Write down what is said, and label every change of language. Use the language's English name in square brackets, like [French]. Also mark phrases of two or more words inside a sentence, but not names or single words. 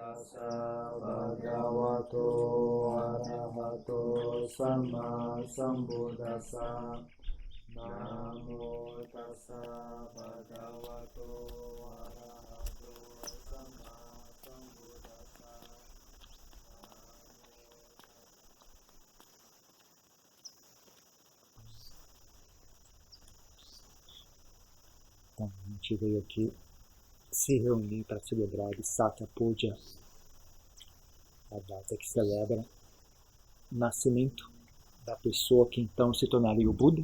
[Pali] bhagavato arahato samma sambuddhassa. Namo tassa bhagavato arahato samma sambuddhassa. [Portuguese] Então, a gente veio aqui se reunir para celebrar o Satya Puja, a data que celebra o nascimento da pessoa que então se tornaria o Buda.